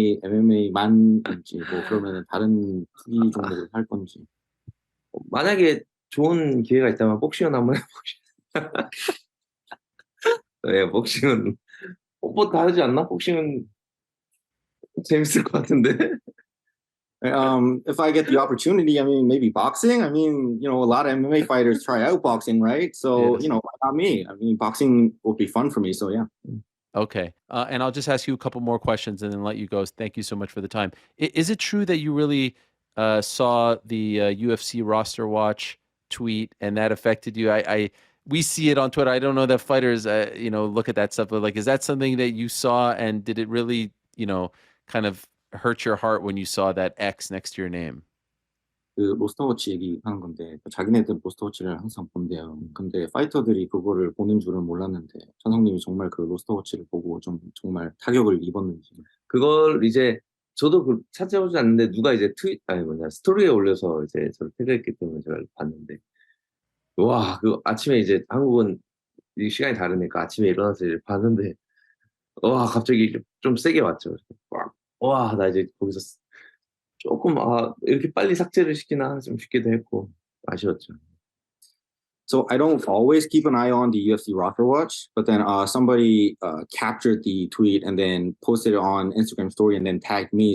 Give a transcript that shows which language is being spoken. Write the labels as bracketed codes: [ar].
[ko] MMA만인지 뭐 그러면 다른 투기 종목을 할 건지. 만약에 좋은 기회가 있다면 복싱은 한번 해보시죠. 네, 복싱은 뭐 다르지 않나? 복싱은 재밌을 것 같은데. [en] If I get the opportunity, I mean, maybe boxing. I mean, a lot of MMA fighters try out boxing, right? So, Yes. why not me? I mean, boxing would be fun for me. So, yeah. Okay. And I'll just ask you a couple more questions and then let you go. Thank you so much for the time. Is it true that you really saw the UFC roster watch tweet and that affected you? We see it on Twitter. I don't know that fighters, look at that stuff, but like, is that something that you saw and did it really, kind of hurt your heart when you saw that X next to your name? [ko] 그 로스터워치 얘기하는 건데 자기네들 로스터워치를 항상 본대요. 근데 파이터들이 그거를 보는 줄은 몰랐는데 천성님이 정말 그 로스터워치를 보고 좀 정말 타격을 입었는지. 그걸 이제 저도 찾아보지 않는데 누가 이제 스토리에 올려서 이제 저를 태그했기 때문에 제가 봤는데 와, 그 아침에 이제 한국은 이 시간이 다르니까 아침에 일어나서 이제 봤는데 와, 갑자기 좀 세게 왔죠. 와, 나 이제 거기서 조금 이렇게 빨리 삭제를 시키나 좀 싶기도 했고 아쉬웠죠. [en] So I don't always keep an eye on the UFC roster watch, but then somebody captured the tweet and then posted it on Instagram story and then tagged me.